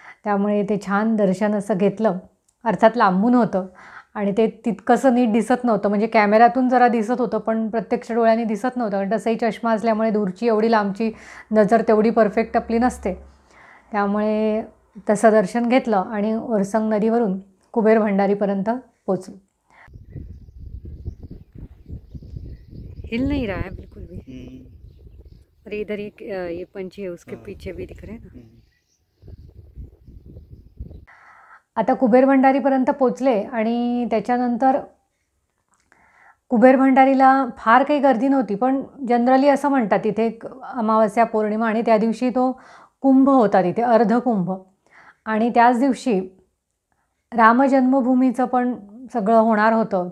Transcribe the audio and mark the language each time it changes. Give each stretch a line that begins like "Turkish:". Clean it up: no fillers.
Marathi: त्यामुळे ते छान दर्शन असं घेतलं. अर्थात लांबून होतं आणि ते तितकंसं नीट दिसत नव्हतं, म्हणजे कॅमेऱ्यातून जरा दिसत होतं पण प्रत्यक्ष डोळ्यांनी दिसत नव्हतं, कारण तसंही चष्मा असल्यामुळे दूरची एवढी लांबची नजर तेवढी परफेक्ट आपली नसते. त्यामुळे तसं दर्शन घेतलं आणि ओरसंग नदीवरून कुबेर भंडारीपर्यंत पोचलो.
Hindi: हिल नहीं रहा है बिल्कुल भी. और इधर एक ये पंछी है, उसके पीछे भी दिख रहे हैं ना.
Marathi: आता कुबेर भंडारीपर्यंत पोचले आणि त्याच्यानंतर कुबेर भंडारीला फार काही गर्दी नव्हती, पण जनरली असं म्हणतात तिथे अमावस्या पौर्णिमा आणि त्या दिवशी तो कुंभ होता तिथे, अर्धकुंभ. आणि त्याच दिवशी रामजन्मभूमीचं पण सगळं होणार होतं.